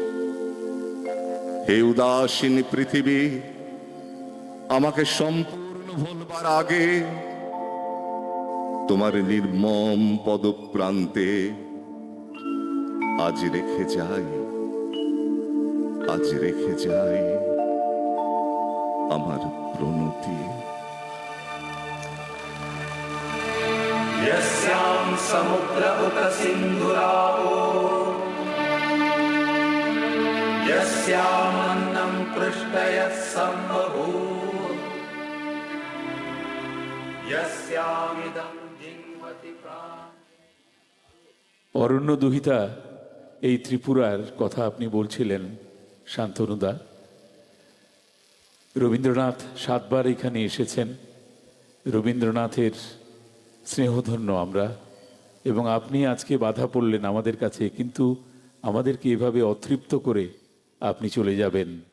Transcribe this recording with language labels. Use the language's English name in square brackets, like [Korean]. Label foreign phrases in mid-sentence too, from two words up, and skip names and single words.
[Bangla] হে উদাসীন পৃথিবী, আমাকে সম্পূর্ণ ভুলবার আগে তোমার নির্মম পদপ্রান্তে আজ রেখে যাই, আজ রেখে যাই আমার প্রণতি। [Sanskrit] यस्यां समुद्र उत सिन्धुरावो यस्यामन्नं पृष्ठयः सम्बभूव यस्यामिदं जिन्वति प्राण। [Bangla] অরণ্য দুহিতা, এই ত্রিপুরার কথা আপনি বলছিলেন শান্তনুদা। রবীন্দ্রনাথ 7 বার এখানে এসেছেন। রবীন্দ্রনাথের স্নেহধন্য আমরা, এবং আপনি আজকে বাধা পড়লেন আমাদের কাছে, কিন্তু আমাদেরকে এভাবে অতৃপ্ত করে আপনি চলে যাবেন।